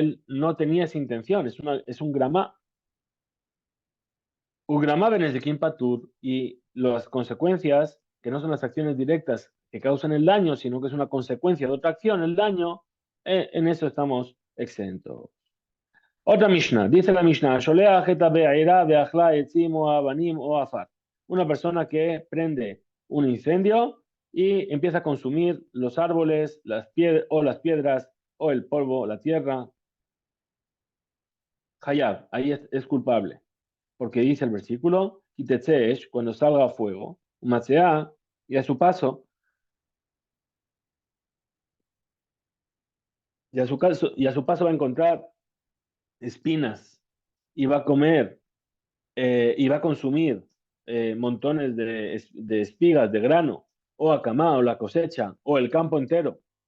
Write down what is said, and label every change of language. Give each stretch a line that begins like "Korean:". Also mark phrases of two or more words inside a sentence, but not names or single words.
Spanish: Él no tenía esa intención, es un grama. Un grama
Hebrew: בנזקין פטור,
Spanish: y las consecuencias, que no son las acciones directas que causan el daño, sino que es una consecuencia de otra acción, el daño, en eso estamos exentos. Otra Mishnah, dice la Mishnah,
Hebrew: "השולח את הבערה ואכלה עצים או אבנים או עפר".
Spanish: Una persona que prende un incendio y empieza a consumir los árboles, las piedras, o el polvo, la tierra. Hayab, ahí es culpable, porque dice el versículo, Kitetzesh, cuando salga a fuego, Umatzea, y a su paso, y a su paso va a encontrar espinas, y va a comer y va a consumir montones de espigas, de grano, o acamá, o la cosecha, o el campo entero.